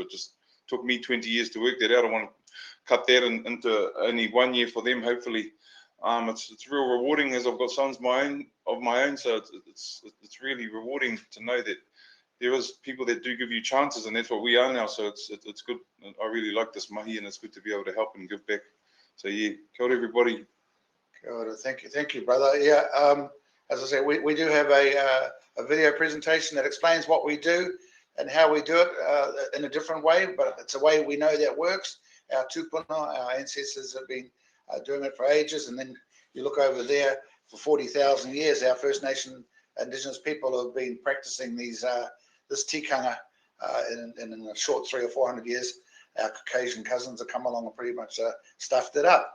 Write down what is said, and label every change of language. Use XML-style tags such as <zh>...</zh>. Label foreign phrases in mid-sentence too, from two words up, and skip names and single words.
<en>It just took me 20 years to work that out. I want to cut that into only 1 year for them, hopefully. It's real rewarding, as I've got sons of my own, so it's really rewarding to know that there is people that do give you chances, and that's what we are now. So it's good. I really like this mahi, and it's good to be able to help and give back. So yeah,</en> <mi>kia ora, everybody. Kia ora.</mi> <en>Thank you, brother. Yeah, as I said, we do have a video presentation that explains what we do and how we do it in a different way, but it's a way we know that works. Our tupuna, our ancestors have been doing it for ages, and then you look over there for 40,000 years, our First Nation Indigenous people have been practicing this tikanga in a short 300 or 400 years, our Caucasian cousins have come along and pretty much stuffed it up.</en>